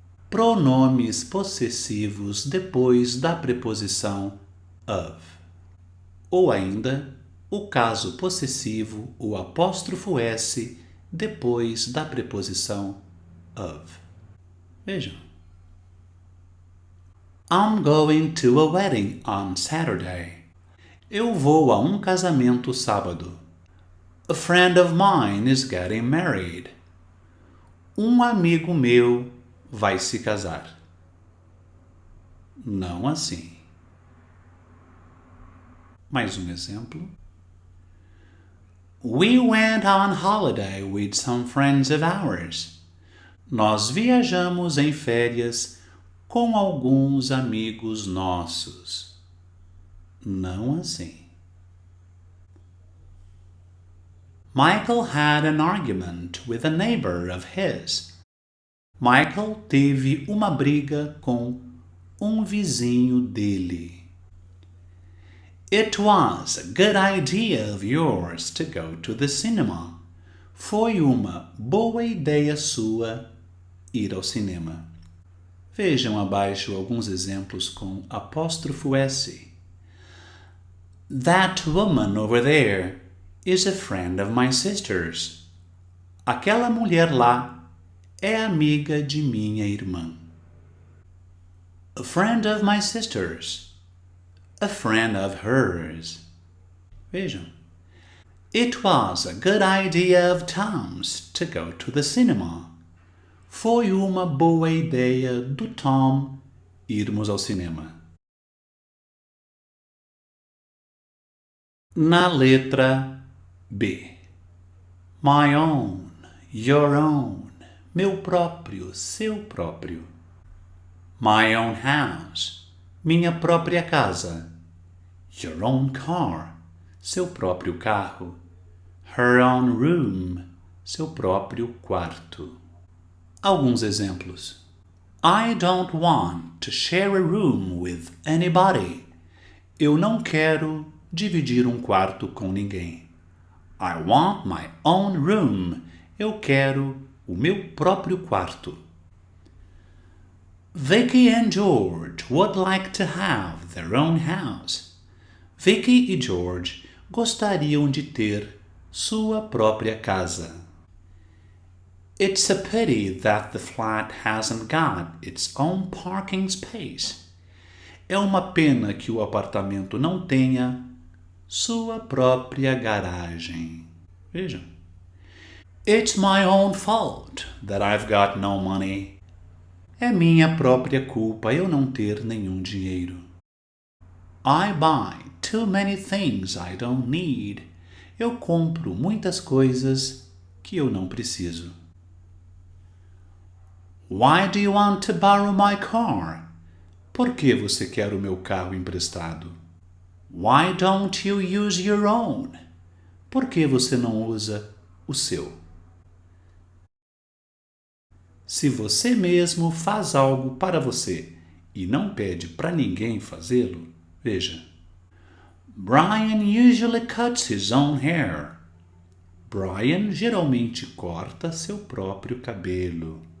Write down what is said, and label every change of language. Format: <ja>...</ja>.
<pt>Pronomes possessivos depois da preposição of. Ou ainda, o caso possessivo, o apóstrofo S, depois da preposição of. Vejam.</pt> <en>I'm going to a wedding on Saturday.</en> <pt>Eu vou a um casamento sábado.</pt> <en>A friend of mine is getting married.</en> <pt>Um amigo meu vai se casar. Não assim. Mais um exemplo.</pt> <en>We went on holiday with some friends of ours.</en> <pt>Nós viajamos em férias com alguns amigos nossos. Não assim.</pt> <en>Michael had an argument with a neighbor of his.</en> <pt>Michael teve uma briga com um vizinho dele.</pt> <en>It was a good idea of yours to go to the cinema.</en> <pt>Foi uma boa ideia sua ir ao cinema. Vejam abaixo alguns exemplos com apóstrofo S.</pt> <en>That woman over there is a friend of my sister's.</en> <pt>Aquela mulher lá é amiga de minha irmã.</pt> <en>A friend of my sister's. A friend of hers.</en> <pt>Vejam.</pt> <en>It was a good idea of Tom's to go to the cinema.</en> <pt>Foi uma boa ideia do Tom irmos ao cinema. Na letra B.</pt> <en>My own, your own,</en> <pt>meu próprio, seu próprio.</pt> <en>My own house,</en> <pt>minha própria casa.</pt> <en>Your own car,</en> <pt>seu próprio carro.</pt> <en>Her own room,</en> <pt>seu próprio quarto. Alguns exemplos.</pt> <en>I don't want to share a room with anybody.</en> <pt>Eu não quero dividir um quarto com ninguém.</pt> <en>I want my own room.</en> <pt>Eu quero o meu próprio quarto.</pt> <en>Vicky and George would like to have their own house.</en> <pt>Vicky e George gostariam de ter sua própria casa.</pt> <en>It's a pity that the flat hasn't got its own parking space.</en> <pt>É uma pena que o apartamento não tenha sua própria garagem. Vejam.</pt> <en>It's my own fault that I've got no money.</en> <pt>É minha própria culpa eu não ter nenhum dinheiro.</pt> <en>I buy too many things I don't need.</en> <pt>Eu compro muitas coisas que eu não preciso.</pt> <en>Why do you want to borrow my car?</en> <pt>Por que você quer o meu carro emprestado?</pt> <en>Why don't you use your own?</en> <pt>Por que você não usa o seu? Se você mesmo faz algo para você e não pede para ninguém fazê-lo, veja.</pt> <en>Brian usually cuts his own hair.</en> <pt>Brian geralmente corta seu próprio cabelo.</pt>